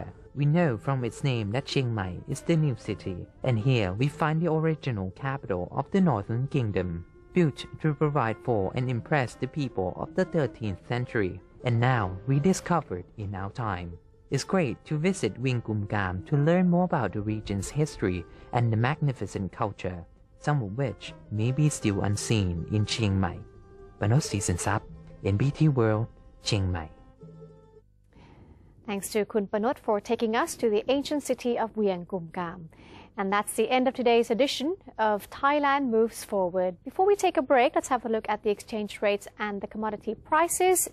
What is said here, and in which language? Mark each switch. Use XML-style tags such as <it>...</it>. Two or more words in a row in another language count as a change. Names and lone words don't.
<en>We know from its name that Chiang Mai is the new city, and here we find the original capital of the Northern Kingdom, built to provide for and impress the people of the 13th century, and now rediscovered in our time. It's great to visit Wiang Kum Kam to learn more about the region's history and the magnificent culture, some of which may be still unseen in Chiang Mai. Panos Season-Sap, NBT World, Chiang Mai. Thanks to Kun Panot for taking us to the ancient city of Wiang Kum Kam. And that's the end of today's edition of Thailand Moves Forward. Before we take a break, let's have a look at the exchange rates and the commodity prices.</en>